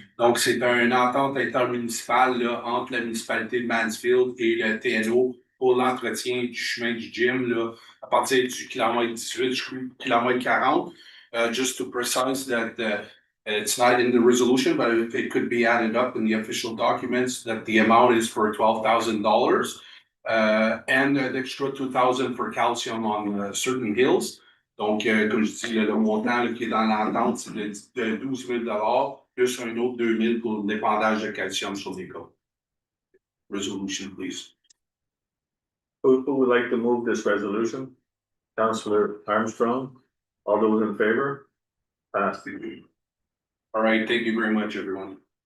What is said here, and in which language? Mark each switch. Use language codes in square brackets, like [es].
[fr] Donc, c'est une entente intermunicipale là, entre la municipalité de Mansfield et le TNO pour l'entretien du chemin du gym là, à partir du kilomètre 18 jusqu'au kilomètre 40. [en] Just to precise that it's not in the resolution, but it could be added up in the official documents that the amount is for $12,000 and an extra $2,000 for calcium on certain hills. [fr] Donc, comme je dis, le montant là, qui est dans l'entente, c'est de $12,000 plus un autre 2,000 pour le dépendage de calcium sur les côtes. [en] Resolution, please. Who would like to move this resolution? Councillor Armstrong. All those in favor? Passed. All right, thank you very much, everyone.